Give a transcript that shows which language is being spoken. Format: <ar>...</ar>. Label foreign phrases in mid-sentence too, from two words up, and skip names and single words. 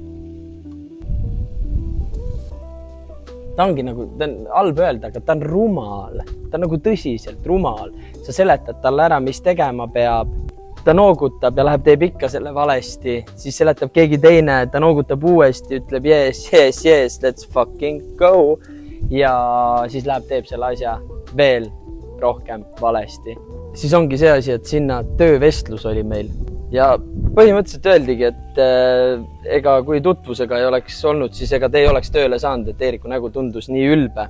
<et>Ta ongi nagu, ta on halb öelda, aga ta on rumal. Ta on nagu tõsiselt rumal. Sa seletad talle ära, mis tegema peab. Ta noogutab ja läheb teeb ikka selle valesti. Siis seletab keegi teine, ta noogutab uuesti, ütleb</et> <en>yes, let's fucking go.</en> <et>Ja siis läheb teeb selle asja veel rohkem valesti. Siis ongi see asi, et sinna töövestlus oli meil. Ja põhimõtteliselt öeldigi, et ega kui tutvusega ei oleks olnud, siis ega te ei oleks tööle saanud, et Eeriku nägu tundus nii ülbe.</et>